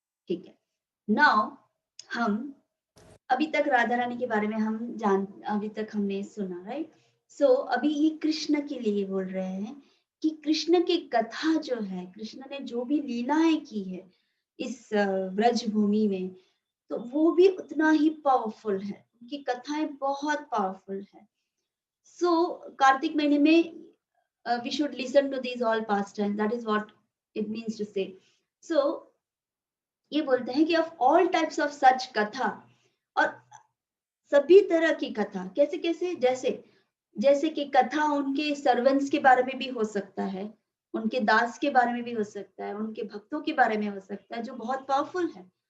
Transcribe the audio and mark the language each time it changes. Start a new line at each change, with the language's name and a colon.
Hindi: ठीक है, now हम अभी तक राधा रानी के बारे में अभी तक हमने सुना, राइट। सो अभी ये कृष्ण के लिए बोल रहे हैं कि कृष्ण की कथा जो है, कृष्ण ने जो भी लीलाएं की है इस ब्रज भूमि में, तो वो भी उतना ही पावरफुल है, उनकी कथाएं बहुत पावरफुल है। सो कार्तिक महीने में
English: we should listen to these all pastimes, that is what it means to say.
Hindi: So ये बोलते हैं कि
English: of all types of such
Hindi: कथा, और सभी तरह की कथा, कैसे कैसे, जैसे कि कथा उनके सर्वेंट्स के बारे में भी हो सकता है, उनके दास के बारे में भी हो सकता है, उनके भक्तों के बारे में हो सकता है, जो बहुत पावरफुल है।